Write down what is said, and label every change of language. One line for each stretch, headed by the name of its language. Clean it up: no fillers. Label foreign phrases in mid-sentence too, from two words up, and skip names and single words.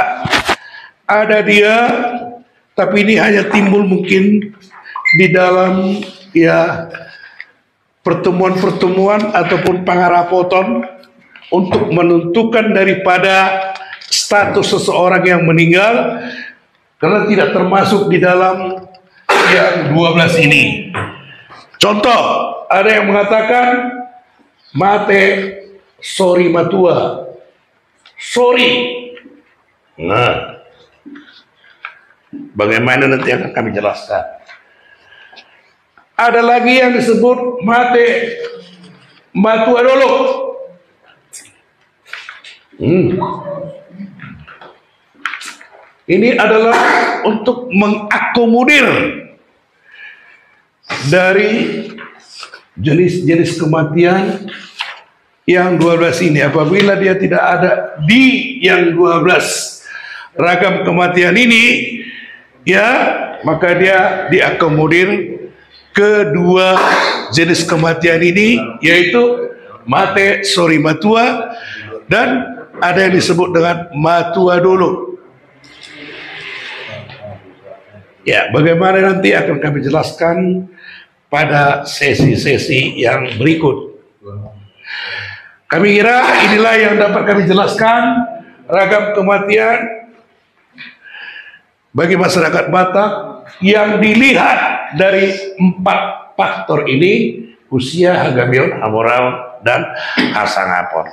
Indonesian: Ada dia, tapi ini hanya timbul mungkin di dalam ya pertemuan-pertemuan ataupun pangarapoton untuk menentukan daripada status seseorang yang meninggal, karena tidak termasuk di dalam yang 12 ini. Contoh, ada yang mengatakan
Batak Toba: mate sori matua.
Indonesian: Sori. Nah, bagaimana nanti akan kami jelaskan. Ada lagi yang disebut
Batak Toba: mate matua
Indonesian: dulu. Ini adalah untuk mengakomodir dari jenis-jenis kematian yang 12 ini. Apabila dia tidak ada di yang 12 ragam kematian ini, ya, maka dia diakomodir kedua jenis kematian ini, yaitu
Batak Toba: mate sori matua
Indonesian: dan ada yang disebut dengan
Batak Toba: matua dulu.
Indonesian: Ya, bagaimana nanti akan kami jelaskan pada sesi-sesi yang berikut. Kami kira inilah yang dapat kami jelaskan ragam kematian bagi masyarakat Batak yang dilihat dari 4 faktor ini: usia, hagamion, hamoral, dan hasangapon.